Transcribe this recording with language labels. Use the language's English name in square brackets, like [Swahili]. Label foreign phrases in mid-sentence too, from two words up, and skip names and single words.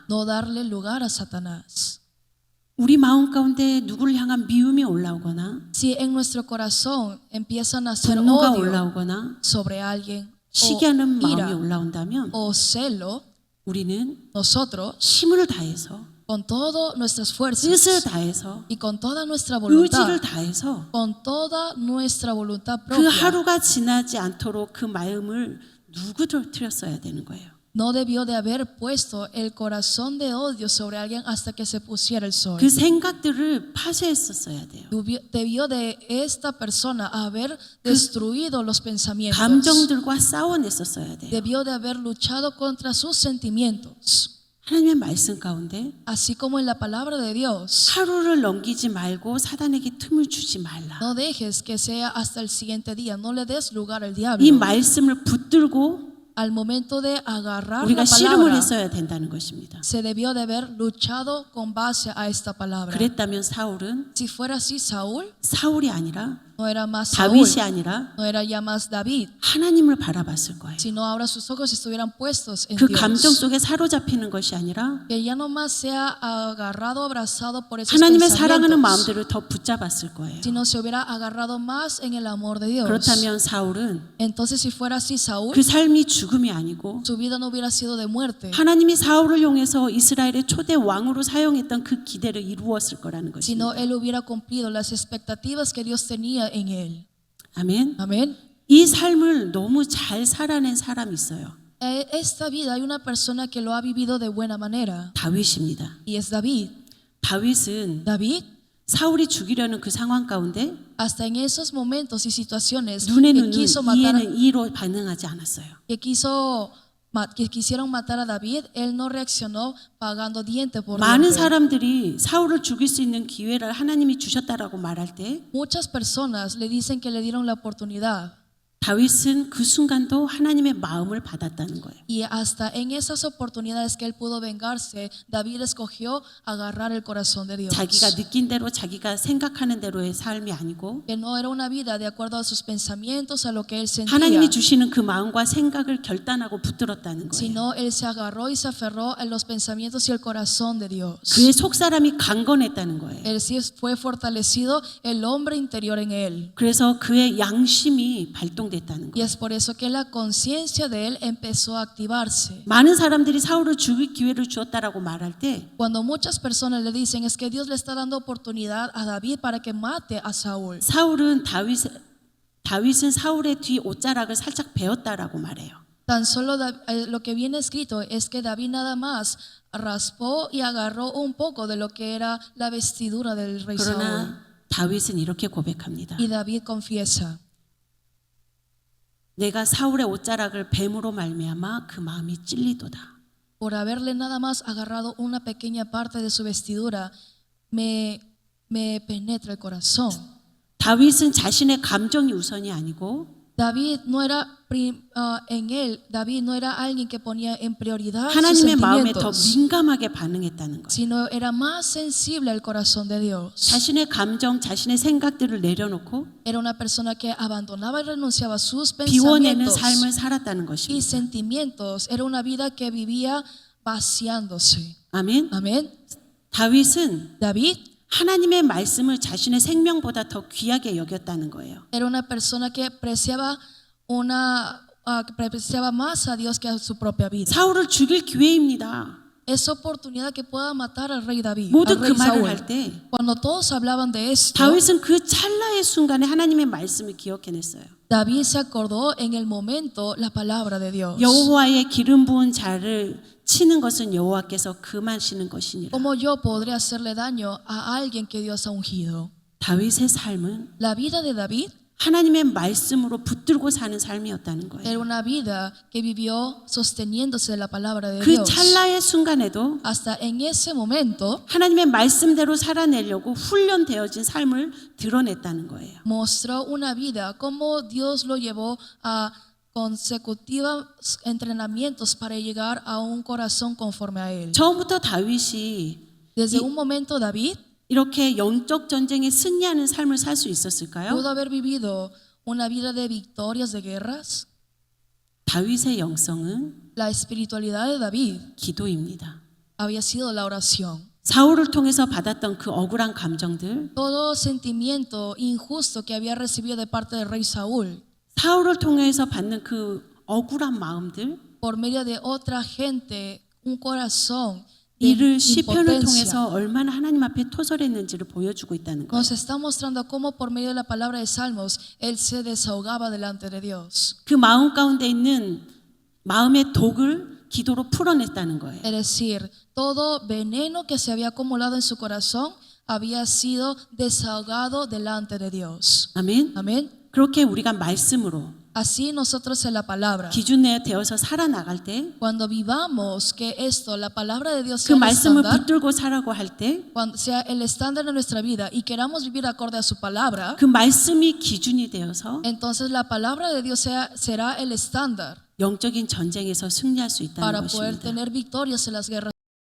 [Spanish] no darle lugar a Satanás. [Korean] 우리 마음 가운데 누구를 향한 미움이 올라오거나 [Spanish] Si en nuestro corazón empieza a nacer [Korean] 분노가 [Spanish] odio [Korean] 올라오거나 [Spanish] sobre alguien, [Korean] 시기하는 [Spanish] o [Korean] 마음이 [Spanish] ira, [Korean] 올라온다면 [Spanish] o celo, [Korean] 우리는 [Spanish] nosotros, [Korean] 힘을 다해서 [Spanish] con todas nuestras [Korean] 뜻을 [Spanish] fuerzas [Korean] 다해서 [Spanish] y con toda nuestra [Korean] 의지를 [Spanish] voluntad, [Korean] 다해서 [Spanish] con toda nuestra voluntad [Korean] 그 [Spanish] propia, [Korean] 하루가 지나지 않도록 그 마음을 누구들었어야 되는 거예요. [Spanish] no debió de haber puesto el corazón de odio sobre alguien hasta que se pusiera el sol. [Korean] 그 생각들을 파쇄했었어야 돼요. [Spanish] Debió de esta persona haber destruido los pensamientos. [Korean] 감정들과 싸워냈었어야 돼요. [Spanish] Debió de haber luchado contra sus sentimientos. [Korean] 하나님의 말씀 가운데 [Spanish] Así como en la palabra de Dios, [Korean] 하루를 넘기지 말고 사단에게 틈을 주지 말라. [Spanish] no dejes que sea hasta el siguiente día, no le des lugar al [Korean] 이 [Spanish] diablo. [Korean] 말씀을 붙들고 [Spanish] Al momento de agarrar la [Korean] 우리가 씨름을 [Spanish] palabra, [Korean] 했어야 된다는 것입니다. [Spanish] se debió de haber luchado con base a esta palabra. [Korean] 그랬다면 사울은 [Spanish] Si fuera así, [Korean] 사울이 아니라 [Spanish] no era más Saúl, [Korean] 다윗이 아니라 [Spanish] no era ya más David, [Korean] 하나님을 바라봤을 거예요. [Spanish] sino ahora sus ojos estuvieran puestos en [Korean] 그 [Spanish] Dios. [Korean] 감정 속에 사로잡히는 것이 아니라 [Spanish] Que ya no más sea agarrado, abrazado por esos [Korean] 하나님의 사랑하는 [Spanish] pensamientos, [Korean] 마음들을 더 붙잡았을 거예요. [Spanish] sino se hubiera agarrado más en el amor de Dios. [Korean] 그렇다면 사울은 [Spanish] Entonces, si fuera así, Saúl, [Korean] 그 삶이 죽음이 아니고 [Spanish] su vida no hubiera sido de muerte, [Korean] 하나님이 사울을 이용해서 이스라엘의 초대 왕으로 사용했던 그 기대를 이루었을 거라는 [Spanish] sino [Korean] 것입니다. [Spanish] él hubiera cumplido las expectativas que Dios tenía en él. [Korean] 아멘. [Spanish] Amén. [Korean] 이 삶을 너무 잘 살아낸 사람이 있어요. [Spanish] Esta vida hay una persona que lo ha vivido de buena manera [Korean] 다윗입니다. [Spanish] y es David. [Korean] 다윗은 [Spanish] David, [Korean] 사울이 죽이려는 그 상황 가운데 [Spanish] hasta en esos momentos y situaciones [Korean] 눈에 [Spanish] que [Korean] 눈은 [Spanish] quiso matar, [Korean] 이에는 이로 반응하지 않았어요. [Spanish] que quisieron matar a David, él no reaccionó pagando diente por [Korean] 많은 [Spanish] diente. [Korean] 사람들이 사울을 죽일 수 있는 기회를 하나님이 주셨다라고 말할 때 [Spanish] Muchas personas le dicen que le dieron la oportunidad [Korean] 다윗은 그 순간도 하나님의 마음을 받았다는 거예요. [Spanish] y hasta en esas oportunidades que él pudo vengarse, David escogió agarrar el corazón de Dios. [Korean] 자기가 느낀 대로 자기가 생각하는 대로의 삶이 아니고 [Spanish] Que no era una vida de acuerdo a sus pensamientos, a lo que él sentía, [Korean] 하나님이 주시는 그 마음과 생각을 결단하고 붙들었다는 거예요. [Spanish] sino él se agarró y se aferró a los pensamientos y el corazón de Dios. [Korean] 그의 속사람이 강건했다는 거예요. [Spanish] Él sí fue fortalecido el hombre interior en él. [Korean] 그래서 그의 양심이 발동됐다는 [Spanish] Y [Korean] 거예요. [Spanish] es por eso que la conciencia de él empezó a activarse. [Korean] 많은 사람들이 사울을 죽일 기회를 주었다라고 말할 때 [Spanish] Cuando muchas personas le dicen es que Dios le está dando oportunidad a David para que mate a Saúl, [Korean] 사울은 다윗은 사울의 뒤 옷자락을 살짝 베었다라고 말해요. [Spanish] Tan solo lo que viene escrito es que David nada más raspó y agarró un poco de lo que era la vestidura del rey Saúl. [Korean] 그러나 다윗은 이렇게 고백합니다. [Spanish] Y David confiesa, [Korean] 내가 사울의 옷자락을 뱀으로 말미암아 그 마음이 찔리도다. [Spanish] por haberle nada más agarrado una pequeña parte de su vestidura, me penetra el corazón. [Korean] 다윗은 자신의 감정이 우선이 아니고 [Spanish] David no era David no era alguien que ponía en prioridad sus [Korean] 하나님의 마음에 더 [Spanish] sentimientos, [Korean] 민감하게 반응했다는 거예요. [Spanish] sino era más sensible al corazón de Dios. [Korean] 자신의 감정, 자신의 생각들을 내려놓고 [Spanish] Era una persona que abandonaba y renunciaba a sus [Korean] 비워내는 [Spanish] pensamientos [Korean] 삶을 살았다는 [Spanish] y [Korean] 것입니다. [Spanish] sentimientos. Era una vida que vivía vaciándose. [Korean] 아멘. [Spanish] Amén. [Korean] 다윗은 [Spanish] David [Korean] 하나님의 말씀을 자신의 생명보다 더 귀하게 여겼다는 거예요. [Spanish] era una persona que apreciaba más a Dios que a su propia vida. [Korean] 사울을 죽일 기회입니다. [Spanish] Es oportunidad que pueda matar al rey David, [Korean] 모두 [Spanish] al [Korean] 그 [Spanish] rey [Korean] 말을 [Spanish] Saúl. [Korean] 할 때 [Spanish] Cuando todos hablaban de esto, [Korean] 다윗은 그 찰나의 순간에 하나님의 말씀을 기억해냈어요. [Spanish] David se acordó en el momento la palabra de Dios. [Korean] 여호와의 기름 부은 자를 치는 것은 여호와께서 금하시는 것이니라. [Spanish] ¿Cómo yo podré hacerle daño a alguien que Dios ha ungido? [Korean] 다윗의 삶은 [Spanish] La vida de David [Korean] 하나님의 말씀으로 붙들고 사는 삶이었다는 거예요. [Spanish] era una vida que vivió sosteniéndose de la palabra de [Korean] 그 [Spanish] Dios. [Korean] 찰나의 순간에도 [Spanish] Hasta en ese momento [Korean] 하나님의 말씀대로 살아내려고 훈련되어진 삶을 드러냈다는 거예요. [Spanish] mostró una vida como Dios lo llevó a consecutivos entrenamientos para llegar a un corazón conforme a él. [Korean] 처음부터 다윗이 [Spanish] Desde un momento David [Korean] 이렇게 영적 전쟁에 승리하는 삶을 살 수 있었을까요? [Spanish] pudo haber vivido una vida de victorias de guerras. [Korean] 다윗의 영성은 [Spanish] La espiritualidad de David [Korean] 기도입니다. [Spanish] había sido la oración. [Korean] 사울을 통해서 받았던 그 억울한 감정들, [Spanish] Todo sentimiento injusto que había recibido de parte del rey Saúl [Korean] 사울을 통해서 받는 그 억울한 마음들, [Spanish] por medio de otra gente, un corazón de [Korean] 이를 시편을 [Spanish] impotencia. [Korean] 통해서 얼마나 하나님 앞에 토설했는지를 보여주고 있다는 거예요. [Spanish] Nos está mostrando cómo por medio de la palabra de Salmos él se desahogaba delante de Dios. [Korean] 그 마음 가운데 있는 마음의 독을 기도로 풀어냈다는 거예요. [Spanish] Es decir, todo veneno que se había acumulado en su corazón había sido desahogado delante de Dios. [Korean] 아멘. [Spanish] Amén. [Korean] 그렇게 우리가 말씀으로 [Spanish] Así nosotros en la palabra, [Korean] 기준 내에 되어서 살아나갈 때, [Spanish] cuando vivamos que esto, la palabra de Dios [Korean] 그 [Spanish] sea el [Korean] 말씀을 [Spanish] estándar, [Korean] 붙들고 살라고 할 때, [Spanish] cuando sea el estándar de nuestra vida y queramos vivir acorde a su palabra, [Korean] 그 말씀이 기준이 되어서 [Spanish] entonces la palabra de Dios será el estándar [Korean] 영적인 전쟁에서 승리할 수 있다는 [Spanish] para poder [Korean] 것입니다. [Spanish] tener victorias en las guerras